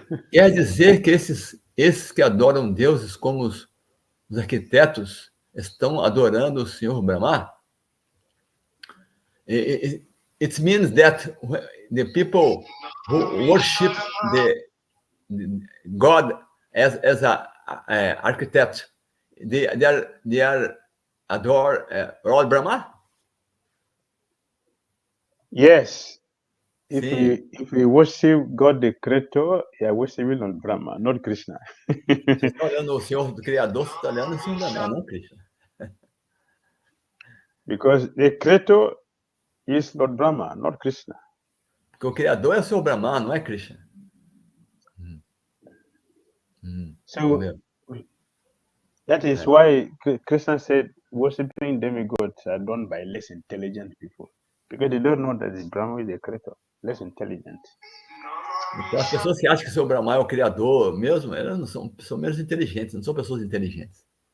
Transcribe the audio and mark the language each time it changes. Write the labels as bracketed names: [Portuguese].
[Portuguese] Quer dizer que esses que adoram deuses como os arquitetos estão adorando o Senhor Brahma? [English] It means that the people who worship the God as a architect, they adore Lord Brahma? Yes. If we worship God the Creator, we are worshiping on Brahma, not Krishna. [Portuguese] Você está olhando o Senhor do Criador, você está olhando o Senhor Brahma, não Krishna. [English] Because the Creator is not Brahma, not Krishna. [Portuguese] Porque o Criador é o Senhor Brahma, não é Krishna. [English] So that is why Krishna said worshiping demigods are done by less intelligent people. Because they don't know that the Brahma is the Creator, less intelligent. [Portuguese] Então, as pessoas que acham que o Senhor Brahma é o Criador mesmo, elas não são menos inteligentes, não são pessoas inteligentes.